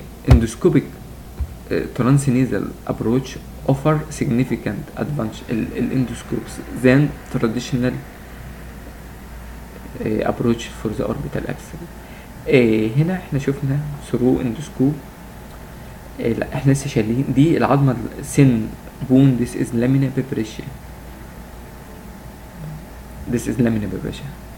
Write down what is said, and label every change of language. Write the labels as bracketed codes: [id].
[en] Endoscopic transnasal approach offer significant advantage endoscopes than traditional approach for the orbital abscess. [ar] هنا احنا شفنا [en] through endoscope. [ar] لا احنا لسه شايلين دي العظمة [en] سن بون. this is lamina papyracea. this is lamina papyracea.